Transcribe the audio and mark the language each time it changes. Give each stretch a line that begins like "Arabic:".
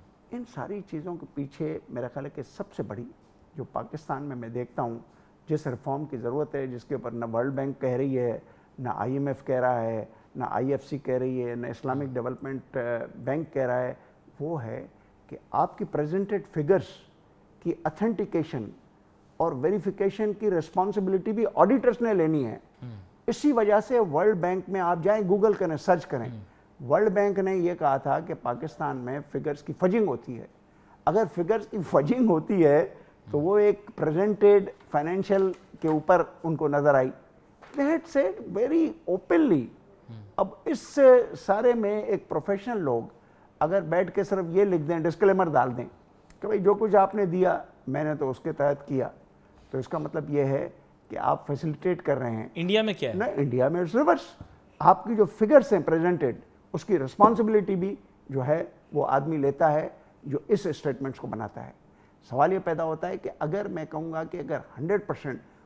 Urdu: ان ساری چیزوں کے پیچھے میرا خیال ہے کہ سب سے بڑی جو پاکستان میں دیکھتا ہوں جس ریفارم کی ضرورت ہے، جس کے اوپر نہ ورلڈ بینک کہہ رہی ہے، نہ IMF کہہ رہا ہے، نہ IFC کہہ رہی ہے، نہ اسلامک ڈیولپمنٹ بینک کہہ رہا ہے، وہ ہے کہ آپ کی پریزنٹڈ فگرز کی اتھینٹیکیشن اور ویریفیکیشن کی رسپانسبلٹی بھی آڈیٹرز نے لینی ہے. اسی وجہ سے ورلڈ بینک میں آپ جائیں، گوگل کریں، سرچ کریں، ورلڈ بینک نے یہ کہا تھا کہ پاکستان میں فگرز کی فجنگ ہوتی ہے. اگر فگرز کی فجنگ ہوتی ہے تو وہ ایک پریزنٹڈ فائنینشیل کے اوپر ان کو نظر آئی.
English: they had said very openly.
Urdu: اب اس سارے میں ایک پروفیشنل لوگ اگر بیٹھ کے صرف یہ لکھ دیں، ڈسکلیمر ڈال دیں کہ بھائی جو کچھ آپ نے دیا میں نے تو اس کے تحت کیا، تو اس کا مطلب یہ ہے کہ آپ فیسیلیٹیٹ کر رہے ہیں. انڈیا میں کیا ہے؟ نہ، انڈیا میں ریورس. آپ کی جو فگرز ہیں پریزنٹڈ، اس کی رسپانسبلٹی بھی جو ہے وہ آدمی لیتا ہے جو اس اسٹیٹمنٹس کو بناتا ہے. سوال یہ پیدا ہوتا ہے کہ اگر میں کہوں گا کہ اگر 100%